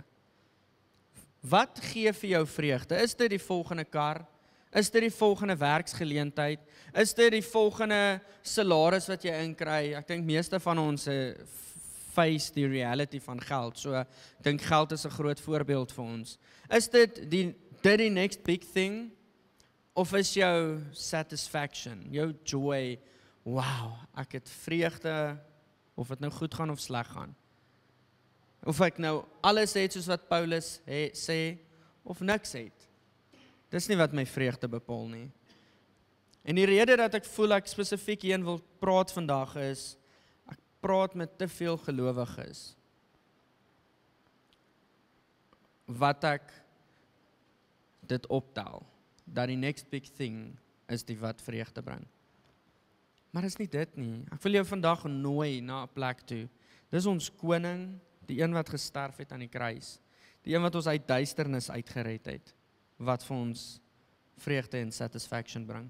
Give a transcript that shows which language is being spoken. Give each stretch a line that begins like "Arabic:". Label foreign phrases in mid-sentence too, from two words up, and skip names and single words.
Afrikaans: Wat gee vir jou vreugde? Is dit die volgende kar? Is dit die volgende werksgeleentheid? Is dit die volgende salaris wat jy inkry? Ek dink meeste van ons face die reality van geld. So ek dink geld is 'n groot voorbeeld vir ons. Is dit die
English: next big thing?
Afrikaans: Of is jou satisfaction, jou joy, wow, ek het vreugde, of dit nou goed gaan of sleg gaan? Of ek nou alles het soos wat Paulus sê, of niks het. Dis nie wat my vreugde bepaal nie. En die rede dat ek voel ek spesifiek hierin wil praat vandag is, ek praat met te veel gelowiges, wat ek dit optel, dat die
English: next big thing
Afrikaans: is die wat vreugde bring. Maar is nie dit nie. Ek wil jou vandag nooi na 'n plek toe. Dis ons koning, die een wat gesterf het aan die kruis, die een wat ons uit duisternis uitgered het, wat vir ons vreugde en satisfaction bring.